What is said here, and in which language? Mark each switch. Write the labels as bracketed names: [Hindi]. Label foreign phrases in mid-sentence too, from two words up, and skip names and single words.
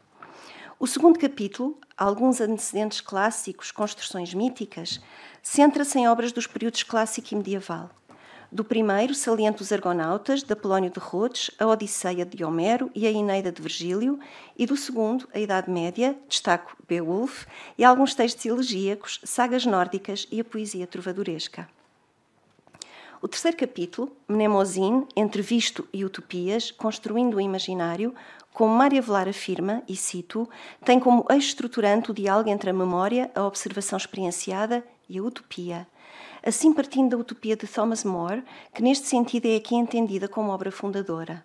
[Portuguese] O segundo capítulo, alguns antecedentes clássicos, construções míticas, centra-se em obras dos períodos clássico e medieval. Do primeiro, salienta os Argonautas, de Apolónio de Rhodes, a Odisseia de Homero e a Eneida de Virgílio, e do segundo, a Idade Média, destaco Beowulf, e alguns textos elegíacos, sagas nórdicas e a poesia trovadoresca. O terceiro capítulo, Mnemosine, entre visto e utopias, construindo o imaginário, como Mário Avelar afirma, e cito, tem como eixo estruturante o diálogo entre a memória, a observação experienciada e a utopia. Assim partindo da utopia de Thomas More, que neste sentido é aqui entendida como obra fundadora.